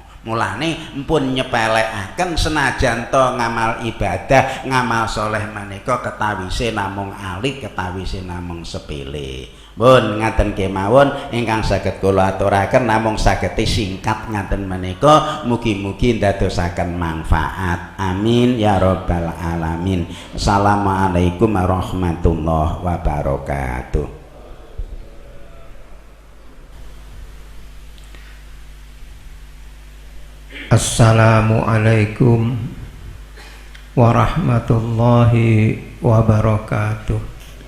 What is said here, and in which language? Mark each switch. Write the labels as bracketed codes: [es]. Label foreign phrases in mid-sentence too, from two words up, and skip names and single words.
[jv] Mulane mpun nyepelekaken senajan to ngamal ibadah, ngamal soleh menika ketawise namung alit, ketawise namung sepele. Pun ngaten kemawon ingkang saged kula aturaken namung saged singkat ngaten menika, mugi-mugi ndadosaken manfaat. [ar] آمين يا رب العالمين. السلام عليكم ورحمة الله وبركاته. السلام عليكم ورحمة الله وبركاته.